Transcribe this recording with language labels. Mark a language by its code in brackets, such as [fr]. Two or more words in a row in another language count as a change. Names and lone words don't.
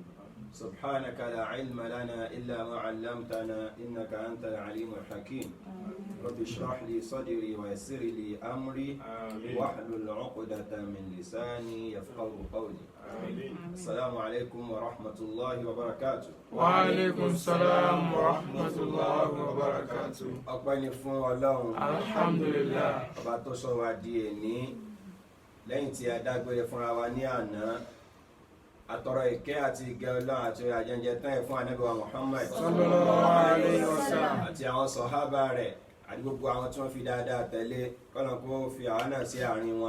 [ar] سبحانك لا علم لنا إلا ما علمتنا إنك أنت العليم الحكيم. رب اشرح لي صدري ويسر لي أمري واحلل عقدة من لساني يفقهوا قولي. السلام عليكم ورحمة الله وبركاته. وعليكم السلام ورحمة الله وبركاته. [yo] ọpẹ́ ni fún Ọlọ́run. Alhamdulillah. ọba tó sọ wá di èní lẹ́yìn tí a dágbére fúnra wa ní àná. Àtọrọ ìkẹ́ àti ìgẹ́ Ọlọ́run àti àjẹjẹ tán ẹ̀ fún Ànábì wa Muhammad [ar] صلى الله عليه وسلم [yo] àti àwọn sọ̀hábà rẹ̀ àti gbogbo àwọn tí wọ́n fi dáadáa tẹ̀lé kọ́nà kó fi àwọn náà sí àárín wọn.